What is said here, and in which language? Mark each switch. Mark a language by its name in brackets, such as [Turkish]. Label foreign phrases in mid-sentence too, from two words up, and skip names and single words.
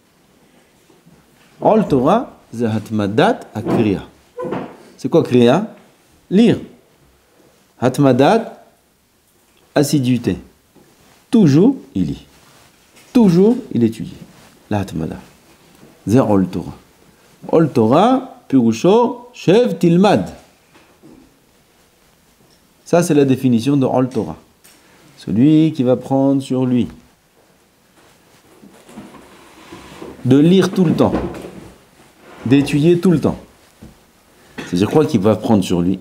[Hebrew] עול תורה, [French] c'est [Hebrew] התמדת הקריאה. [French] C'est quoi kri'a? Lire. Hatmadat, assiduité. Toujours, il lit. Toujours, il étudie. La hatmadat. C'est [Hebrew] עול תורה. עול תורה, פירושו, שב תלמד. [French] Ça, c'est la définition de [Hebrew] עול תורה. [French] Celui qui va prendre sur lui de lire tout le temps, d'étudier tout le temps. C'est-à-dire quoi qu'il va prendre sur lui?